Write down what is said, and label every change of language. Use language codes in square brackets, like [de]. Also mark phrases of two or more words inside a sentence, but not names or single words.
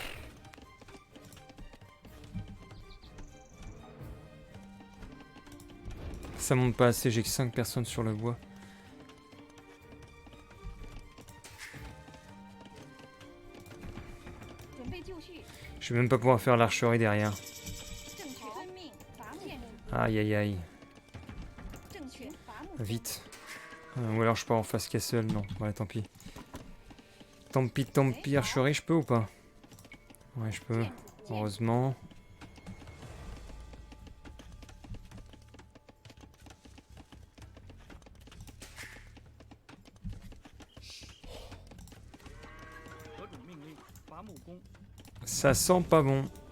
[fr] Ça monte pas assez, j'ai que 5 personnes sur le bois. Je vais même pas pouvoir faire l'archerie derrière. [zh] 正确遵命，伐木。 [fr] Aïe aïe aïe. [zh] 正确伐木。 [fr] Vite. Ou alors je pars en face castle, non. Ouais, tant pis. Tant pis, archerie, je peux ou pas? Ouais, je peux. Heureusement. Ça sent pas bon.